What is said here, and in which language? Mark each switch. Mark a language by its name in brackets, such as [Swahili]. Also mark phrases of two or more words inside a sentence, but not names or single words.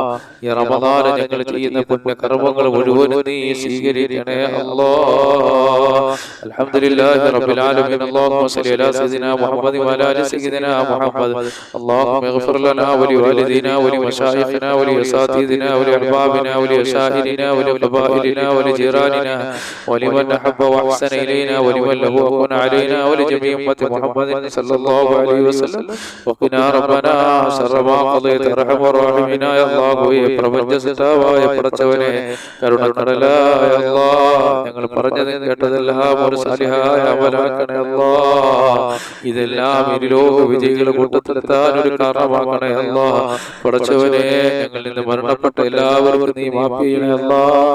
[Malayalam] ഈ റമളാൻ ഞങ്ങൾ ചെയ്യുന്ന പുണ്യകർമ്മങ്ങൾ മുഴുവനും നീ സ്വീകരിക്കണേ അല്ലാഹ്. [Arabic] الحمد لله رب العالمين. اللهم صل على سيدنا محمد وعلى آل سيدنا محمد. اللهم اغفر لنا ولوالدينا ولمشايخنا ولأساتذتنا ولأحبابنا ولعشائرنا ولقبائلنا ولجيراننا ولمن أحب وأحسن إلينا ولمن له أكون علينا ولجميع أمة محمد صلى الله عليه وسلم وقنا ربنا شر ما قضيت أرحم الراحمين. يا الله, [Malayalam] പ്രപഞ്ച സൃഷ്ടാവായ പടച്ചവനെ, കരുണക്കടലായ അല്ലാഹ്, ഞങ്ങൾ പറഞ്ഞതും കേട്ടതെല്ലാം ഒരു സാലിഹായ അമലാക്കണേ അല്ലാഹ്. ഇതെല്ലാം ഇരുലോക വിജയികളുടെ കൂട്ടത്തിലെത്താൻ ഒരു കാരണമാക്കണേ അല്ലാഹ്. പടച്ചവനെ, ഞങ്ങളിൽ നിന്ന് മരണപ്പെട്ട എല്ലാവർക്കും നീ മാഫ് ചെയ്യണേ അല്ലാഹ്.